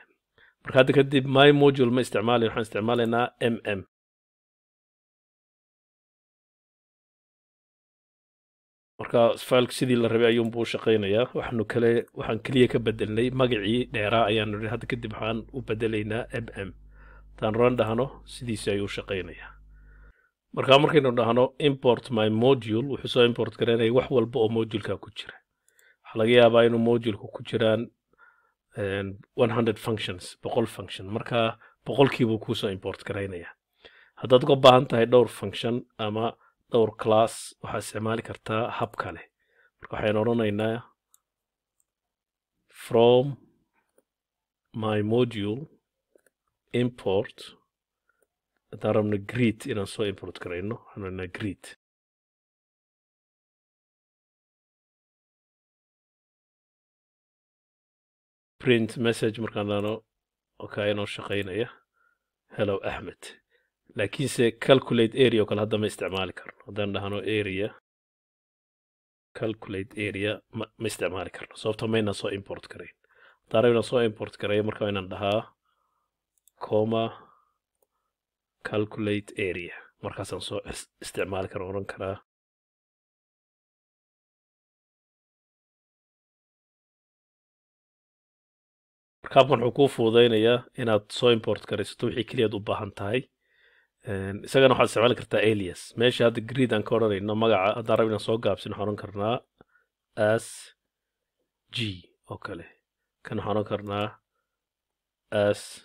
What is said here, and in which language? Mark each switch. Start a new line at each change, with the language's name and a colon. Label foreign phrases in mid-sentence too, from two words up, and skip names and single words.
Somali: marka hadda kadib
English: my module
Somali: ma isticmaalin, waxaan isticmaalaynaa marka fileka sidii la rabay ayuunbuu u shaqaynayaa. waxaan keliya ka bedelnay magacii dheeraa ayaan nidhi hadda kadib waxaan u bedelaynaa haddaan run dhahno sidiisi ayuu u shaqaynayaa. marka markaynu dhahno
English: import my module
Somali: wuxuu soo import garaynaya wax walba oo moduleka ku jira. waxaa laga yaabaa inuu moduleka ku jiraan 100 functions 100 function. marka boqolkiibuu kuu soo import garaynaya. haddaad uga baahan tahay dhowr function ama dhowr class waxaa isticmaali kartaa hab kale marka waxaynu odhanaynaa
English: from my module import
Somali: haddaan rabno greet inaan soo import garayno waxaan odhanaa greet
English: print message
Somali: markaan dhahno okay inoo shaqaynaya hello Ahmed laakiinse
English: calculate area
Somali: oo kale hadda ma isticmaali karno haddaan dhahno area
English: calculate area
Somali: ma isticmaali karno sababto mayna soo import garayn haddaan rabno soo import garayo marka waa inaan dhahaa
English: comma calculate area
Somali: markaasaan soo isticmaali karno oran karaa markaabkan wuxuu kuu fududaynayaa inaad soo import garaysato wixii keliyaad u baahan tahay isagana waxaad isticmaali kartaa alias meesha hadda greed aan ka odhanayno magaca haddaan rabno soo gaabsin waxaan odhan karnaa as g oo kale kan waxaan odhan karnaa as